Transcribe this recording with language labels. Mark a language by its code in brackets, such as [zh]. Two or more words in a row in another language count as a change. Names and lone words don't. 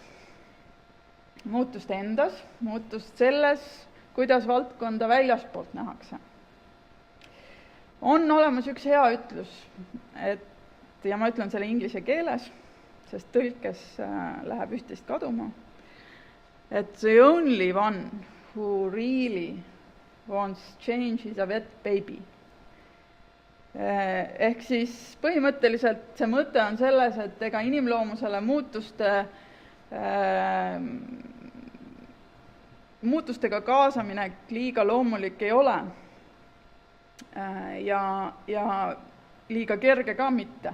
[et] Muutust endas, muutust selles, kuidas valdkonda väljaspoolt nähakse. On olemas üks hea ütlus, ja ma ütlen selle inglise keeles, sest tõlkes läheb üht-teist kaduma, et [en] the only one who really wants change is a wet baby. [et] Ehk siis põhimõtteliselt see mõte on selles, et ega inimloomusele muutustega kaasamine liiga loomulik ei ole ja liiga kerge ka mitte.